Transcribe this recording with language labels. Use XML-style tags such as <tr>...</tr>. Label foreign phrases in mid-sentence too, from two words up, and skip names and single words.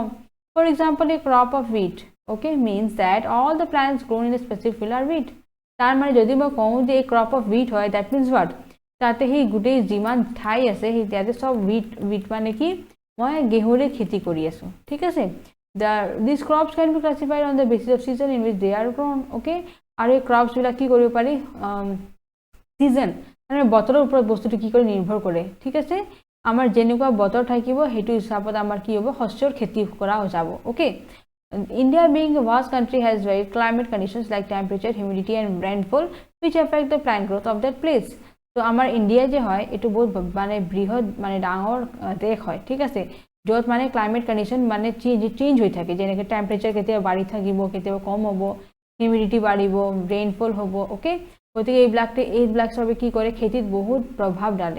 <en>for example, a crop of wheat, okay, means that all the plants grown in a specific field are wheat.</en> <as>তাৰমানে যদি মই কওঁ যে এই</as> <en>crop of wheat</en> <as>হয়,</as> <en>that means what,</en> <as>তাতে সেই গোটেই যিমান ঠাই আছে সেই তাতে চব হুইট মানে কি, মই গেহুৰে খেতি কৰি আছোঁ। ঠিক আছে,</as> <en>these crops can be classified on the basis of season in which they are grown.</en> <as>Okay, আৰু এই ক্ৰপছবিলাক কি কৰিব পাৰি, ছিজন মানে বতৰৰ ওপৰত বস্তুটো কি কৰি নিৰ্ভৰ কৰে। ঠিক আছে, আমাৰ যেনেকুৱা বতৰ থাকিব সেইটো হিচাপত আমাৰ কি হ'ব, শস্যৰ খেতি কৰা যাব।</as> <en>ওকে, India being a vast country has varied climate conditions like temperature, humidity and rainfall which affect the plant growth of that place.</en> <as>তো আমাৰ ইণ্ডিয়া যে হয় এইটো বহুত মানে বৃহৎ মানে ডাঙৰ দেশ হয়। ঠিক আছে, য'ত মানে</as> <en>climate condition</en> <as>মানে চেঞ্জ হৈ থাকে, যেনেকৈ টেম্পাৰেচাৰ কেতিয়াবা বাঢ়ি থাকিব, কেতিয়াবা কম হ'ব, হিউমিডিটি বাঢ়িব, ৰেইনফল হ'ব। ওকে, গতিকে এইবিলাক চবে কি কৰে, খেতিত বহুত প্ৰভাৱ ডালে।</as>